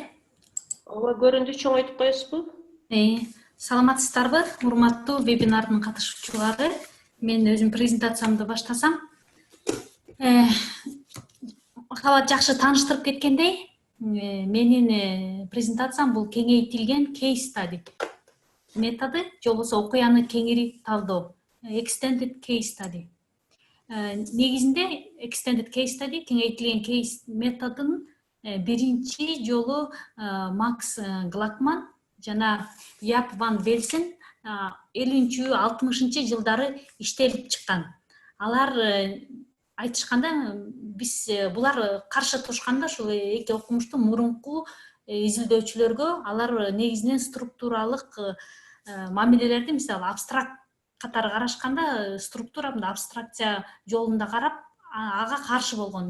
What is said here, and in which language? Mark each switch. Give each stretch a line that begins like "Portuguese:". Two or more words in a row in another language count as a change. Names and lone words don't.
Kyrgyz: Ооба, көрүндү, чоңойтуп коесузбу? Саламатсыздарбы, урматтуу вебинардын катышуучулары. Мен өзүм презентациямды баштасам. Махабат жакшы тааныштырып кеткендей, менин презентациям бул кеңейтилген
English: case study
Kyrgyz: методу же болбосо окуяны кеңири талдоо,
English: extended case study.
Kyrgyz: Негизинде
English: extended case study
Kyrgyz: кеңейтилген case методун биринчи жолу Макс Глакман жана Яп ван Велсен 50-60 жылдары иштелип чыккан. Алар айтышканда биз булар каршы турушканда ушул эки окумуштун мурунку изилдөөчүлөргө алар негизинен структуралык мамилелерди, мисалы абстракт катары карашканда структура мындай абстракция жолунда карап ага каршы болгон.